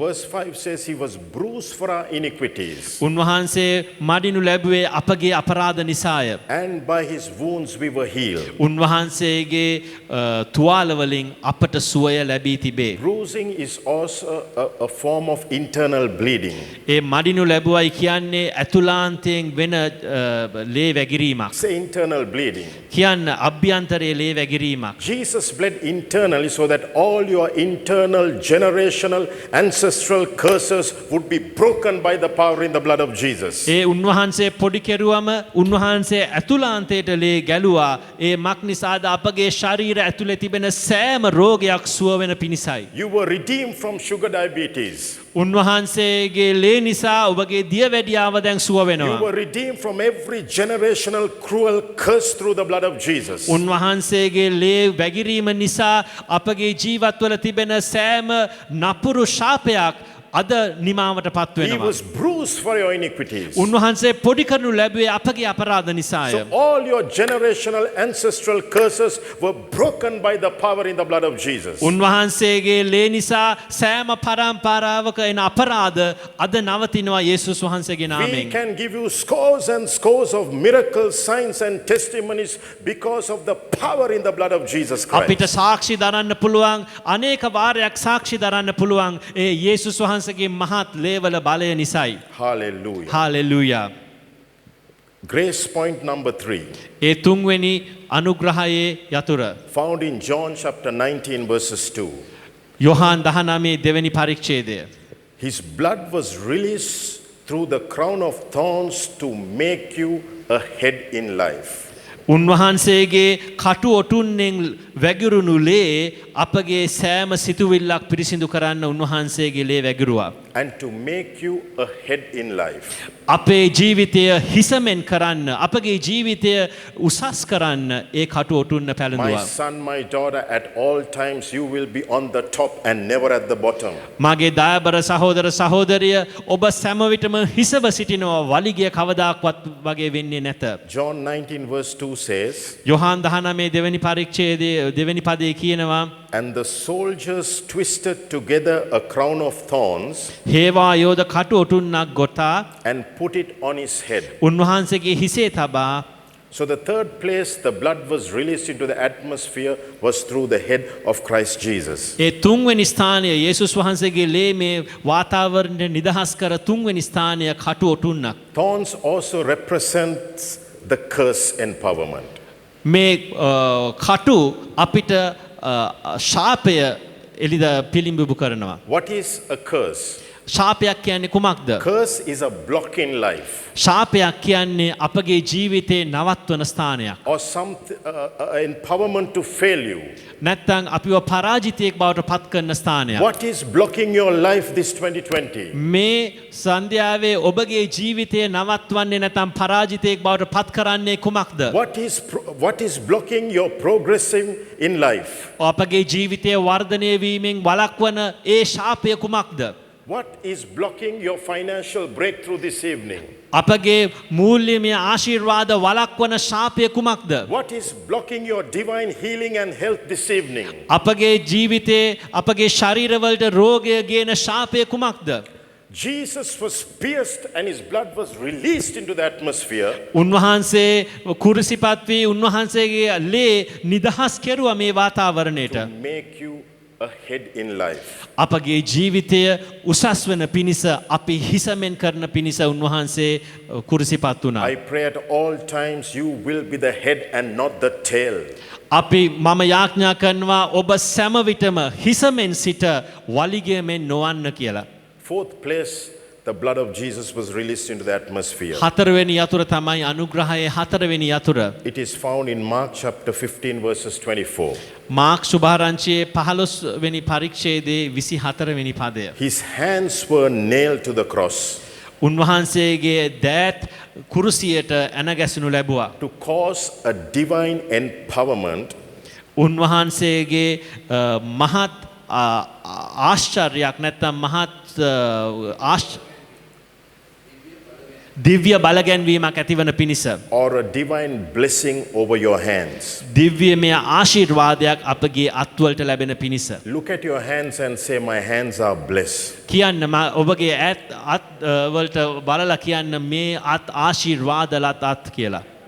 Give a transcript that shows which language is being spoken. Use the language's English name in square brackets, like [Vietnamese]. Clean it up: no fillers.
[English] Verse 5 says he was bruised for our iniquities. [Sinhala] උන්වහන්සේ මඩිනු ලැබුවේ අපගේ අපරාධ නිසාය. [English] And by his wounds we were healed. [Sinhala] උන්වහන්සේගේ තුවාල වලින් අපට සුවය ලැබී තිබේ. [English] Bruising is also a form of internal bleeding. [Sinhala] ඒ මඩිනු ලැබුවයි කියන්නේ ඇතුළාන්තයෙන් වෙන ලේ වැගිරීමක්. [English] Say internal bleeding. [Sinhala] කියන්න අභ්‍යන්තරයේ ලේ වැගිරීමක්. [English] Jesus bled internally so that all your internal generational ancestral curses would be broken by the power in the blood of Jesus. [Sinhala] ඒ උන්වහන්සේ පොඩි කෙරුවම උන්වහන්සේ ඇතුළාන්තයට ලේ ගැලුවා. ඒ මක් නිසාද අපගේ ශරීර ඇතුලේ තිබෙන සෑම රෝගයක් සුව වෙන පිණිසයි. [English] You were redeemed from sugar diabetes. [Sinhala] උන්වහන්සේගේ ලේ නිසා ඔබගේ දියවැඩියාව දැන් සුව [English] You [Sinhala] වෙනවා. [English] were redeemed from every generational cruel curse through the blood of Jesus. [Sinhala] උන්වහන්සේගේ ලේ වැගිරීම නිසා අපගේ ජීවිතවල තිබෙන සෑම නපුරු ශාපයක් අද නිමාවට පත් [English] He [Sinhala] වෙනවා. [English] was bruised for your iniquities. [Sinhala] උන්වහන්සේ පොඩි කරනු ලැබුවේ අපගේ අපරාධ නිසාය. [English] So all your generational ancestral curses were broken by the power in the blood of Jesus. [Sinhala] උන්වහන්සේගේ ලේ නිසා සෑම පරම්පරාවක එන අපරාධ අද නවතිනවා යේසුස් වහන්සේගේ [English] We [Sinhala] නාමයෙන්. [English] can give you scores and scores of miracles, signs and testimonies because of the power in the blood of Jesus [Sinhala] අපිට [English] Christ. [Sinhala] සාක්ෂි දරන්න පුළුවන් අනේක වාරයක් සාක්ෂි දරන්න පුළුවන් ඒ යේසුස් වහන්සේගේ මහත් ලේවල බලය නිසායි. [English] Hallelujah. [Sinhala] Hallelujah. [English] Grace point number 3, [Sinhala] ඒ තුන්වෙනි අනුග්‍රහයේ යතුර [English] found in John chapter 19 verses 2. [Sinhala] Yohan 19 දෙවෙනි පරිච්ඡේදය. [English] His blood was released through the crown of thorns to make you a head in life. [Sinhala] උන්වහන්සේගේ කටු ඔටුන්නෙන් වැගිරුණු ලේ අපගේ සෑම සිතුවිල්ලක් පිරිසිදු කරන්න උන්වහන්සේගේ ලේ වැගිරුවා. [English] And to make you a head in life. [Sinhala] අපේ ජීවිතය හිසමෙන් කරන්න අපගේ ජීවිතය උසස් කරන්න ඒ කටු ඔටුන්න [English] My [Sinhala] පැළඳුවා. [English] son, my daughter, at all times you will be on the top and never at the bottom. [Sinhala] මගේ දයාබර සහෝදර සහෝදරිය ඔබ සෑම විටම හිසව සිටිනවා වලිගය කවදාක්වත් වගේ වෙන්නේ නැත. [English] John 19 verse 2 says, [Sinhala] යොහාන් 19 දෙවෙනි පරිච්ඡේදයේ දෙවෙනි පදයේ කියනවා [English] and the soldiers twisted together a crown of thorns [Sinhala] හේවා යෝධ කටු ඔටුන්නක් ගොතා [English] and put it on his head. [Sinhala] උන්වහන්සේගේ හිසේ තබා [English] So the third place the blood was released into the atmosphere was through the head of Christ Jesus. [Sinhala] ඒ තුන්වෙනි ස්ථානය යේසුස් වහන්සේගේ ලේ මේ වාතාවරණය නිදහස් කර තුන්වෙනි ස්ථානය කටු ඔටුන්නක්. [English] Thorns also represents the curse empowerment. [Sinhala] මේ කටු අපිට ශාපය එළිද පිළිඹු කරනවා. [English] What is a curse? [Sinhala] ශාපයක් කියන්නේ කුමක්ද? [English] Curse is a block in life [Sinhala] ශාපයක් කියන්නේ අපගේ ජීවිතේ නවත්වන ස්ථානයක්. [English] or some empowerment to fail you. [Sinhala] නැත්නම් අපිව පරාජිතයෙක් බවට පත් කරන ස්ථානයක්. [English] What is blocking your life this 2020? [Sinhala] මේ සන්ධ්‍යාවේ ඔබගේ ජීවිතය නවත්වන්නේ නැත්නම් පරාජිතයෙක් බවට පත් කරන්නේ කුමක්ද? [English] What is blocking your progressing in life? [Sinhala] අපගේ ජීවිතය වර්ධනය වීමෙන් වළක්වන ඒ ශාපය කුමක්ද? [English] What is blocking your financial breakthrough this evening? [Sinhala] අපගේ මූල්‍යමය ආශිර්වාද වළක්වන ශාපය කුමක්ද? [English] What is blocking your divine healing and health this evening? [Sinhala] අපගේ ජීවිතේ අපගේ ශරීරවලට රෝගය ගේන ශාපය කුමක්ද? [English] Jesus was pierced and his blood was released into the atmosphere. [Sinhala] උන්වහන්සේ කුරුසිපත් වී උන්වහන්සේගේ ලේ නිදහස් කෙරුවා මේ වාතාවරණයට. [English] To make you a head in life. [Sinhala] අපගේ ජීවිතය උසස් වන පිණිස අපි හිසමෙන් කරන පිණිස උන්වහන්සේ කුරුසිපත් වුණා. [English] I pray at all times you will be the head and not the tail. [Sinhala] අපි මම යාඥා කරනවා ඔබ සෑම විටම හිසමෙන් සිට වලිගයමෙන් නොවන්න කියලා. [English] Fourth place, the blood of Jesus was released into the atmosphere. [Sinhala] හතරවෙනි යතුර තමයි අනුග්‍රහයේ හතරවෙනි යතුර. [English] It is found in Mark chapter 15 verses 24. [Sinhala] Mark සුභාරංචියේ 15 වෙනි පරිච්ඡේදයේ 24 වෙනි පදය. [English] His hands were nailed to the cross [Sinhala] උන්වහන්සේගේ දෑත් කුරුසියට ඇනගැසුණු ලැබුවා. [English] to cause a divine empowerment [Sinhala] උන්වහන්සේගේ මහත් ආශ්චර්යයක් නැත්නම් මහත් දිව්‍ය බලගැන්වීමක් ඇතිවන පිණිස [English] or a divine blessing over your hands. [Sinhala] දිව්‍යමය ආශිර්වාදයක් අපගේ අත්වලට ලැබෙන පිණිස. [English] Look at your hands and say, my hands are blessed. [Sinhala] කියන්න ඔබගේ අත් වලට බලලා කියන්න මේ අත් ආශිර්වාදලත් අත් කියලා.